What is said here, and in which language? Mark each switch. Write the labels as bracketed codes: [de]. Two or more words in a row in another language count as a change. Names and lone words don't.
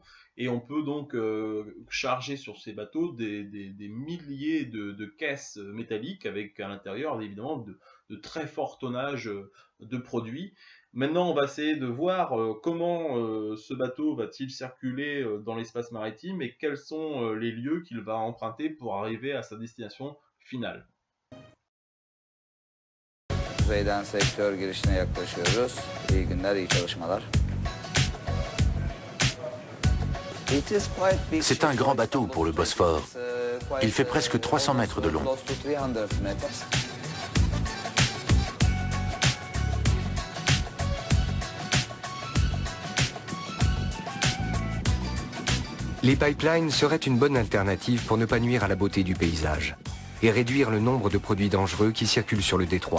[fr] Et on peut donc charger sur ces bateaux des milliers de caisses métalliques, avec à l'intérieur, évidemment, de très forts tonnages de produits. Maintenant, on va essayer de voir comment ce bateau va-t-il circuler dans l'espace maritime et quels sont les lieux qu'il va emprunter pour arriver à sa destination finale. [tr] Bey'den sektör girişine yaklaşıyoruz. İyi günler, iyi çalışmalar. [fr] C'est un grand bateau pour le Bosphore. Il fait presque 300 mètres de long. Les pipelines seraient une bonne alternative pour ne pas nuire à la beauté du paysage et réduire le nombre de produits dangereux qui circulent sur le détroit.